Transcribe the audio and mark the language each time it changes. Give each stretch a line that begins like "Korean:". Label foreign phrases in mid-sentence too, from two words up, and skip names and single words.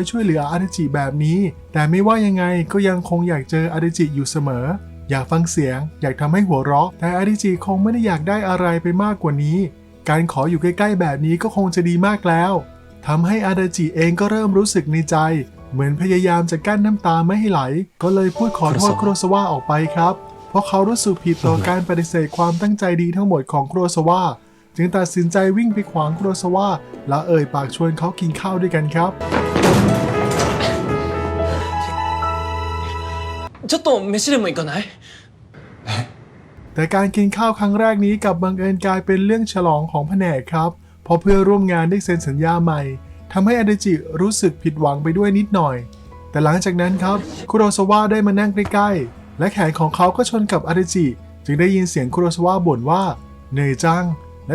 Thai: ช่วยเหลืออิริจิแบบนี้แต่ไม่ว่ายังไงก็ยังคงอยากเจออิริจิอยู่เสมออยากฟังเสียงอยากทำให้หัวเราะแต่อิริจิคงไม่ได้อยากได้อะไรไปมากกว่านี้การขออยู่ใกล้ๆแบบนี้ก็คงจะดีมากแล้วทำให้อาดาจิเองก็เริ่มรู้สึกในใจเหมือนพยายามจะกั้นน้ำตาไม่ให้ไหลก็เลยพูดขอโทษคุโรซาวะออกไปครับเพราะเขารู้สึกผิดต่อการปฏิเสธความตั้งใจดีทั้งหมดของคุโรซาวะจึงตัดสินใจวิ่งไปขวางคุโรซาวะและเอ่ยปากชวนเขากินข้าวด้วยกันครับ
Japanese: ちょっと飯でも行かない？
Thai: แต่การกินข้าวครั้งแรกนี้กับบังเอิญกลายเป็นเรื่องฉลองของแผนกครับเพราะเพื่อนร่วมงานได้เซ็นสัญญาใหม่ทำให้อาดาจิรู้สึกผิดหวังไปด้วยนิดหน่อยแต่หลัง จากนั้นครับคุโรซาวะได้มานั่งใกล้ๆและแขนของเขาก็ชนกับอาดาจิจึงได้ยินเสียงคุโรซาวะบ่นว่าเหนื่อยจังและ